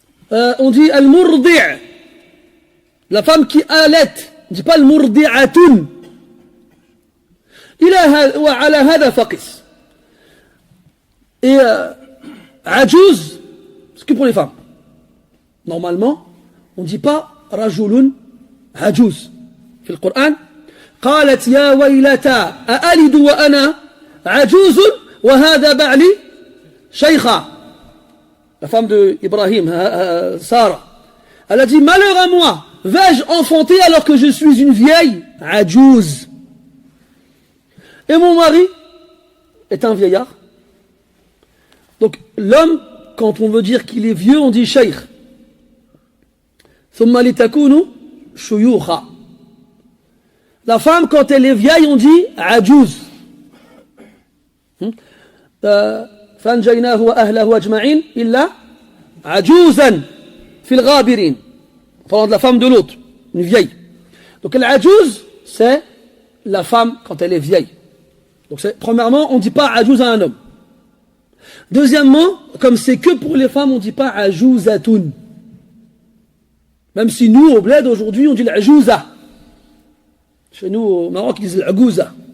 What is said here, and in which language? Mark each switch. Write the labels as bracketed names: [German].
[French] On dit al-murdi'. La femme qui allait. On ne dit pas al-murdi'atun. [Arabic] وعلى هذا فقس. [French] Et ajouz, c'est que pour les femmes. Normalement, on ne dit pas rajulun ajouz. Dans le Coran, [Arabic] قالت يا ويلتا أألد وأنا عجوز وهذا بعلي شيخا. [French] La femme de Ibrahim, Sarah, elle a dit: malheur à moi, vais-je enfanter alors que je suis une vieille ajouz? Et mon mari est un vieillard. Donc l'homme, quand on veut dire qu'il est vieux, on dit shaykh. [Arabic] ثم لتكونوا شيوخا. [French] La femme, quand elle est vieille, on dit ajouz. [Arabic] فأنجيناه وأهله أجمعين إلا عجوزا في الغابرين. [French] Parlant de la femme de l'autre, une vieille. Donc l'ajuz, c'est la femme quand elle est vieille. Donc premièrement, on ne dit pas ajouz à un homme. Deuxièmement, comme c'est que pour les femmes, on ne dit pas ajouzatoun. Même si nous, au bled, aujourd'hui, on dit l'ajouza. Chez nous, au Maroc, ils disent l'agouza.